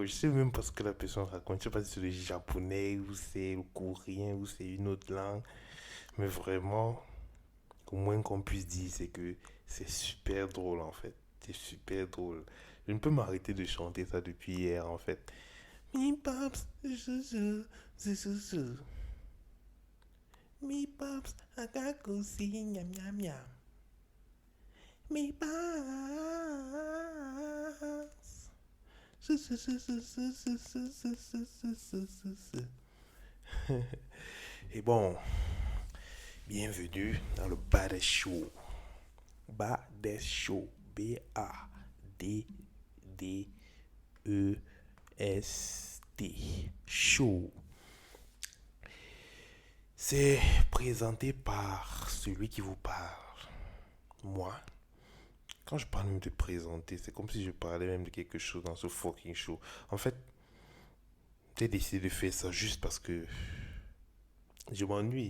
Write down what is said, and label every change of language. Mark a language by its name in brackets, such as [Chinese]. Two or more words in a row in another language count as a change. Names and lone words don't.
[French] Je sais même pas ce que la personne raconte. Je sais pas si c'est le japonais ou c'est le coréen ou c'est une autre langue. Mais vraiment, au moins qu'on puisse dire, c'est que c'est super drôle en fait. C'est super drôle. Je ne peux m'arrêter de chanter ça depuis hier en fait. Mi paps, je. Mi paps, akakusi, nyam nyam nyam. Mi paps. Et bon, bienvenue dans le Bad Show. Bad Show. B-A-D-D-E-S-T. Show. C'est présenté par celui qui vous parle. Moi. Quand je parle même de présenter, c'est comme si je parlais même de quelque chose dans ce [English] fucking show. [French] En fait, j'ai décidé de faire ça juste parce que je m'ennuie.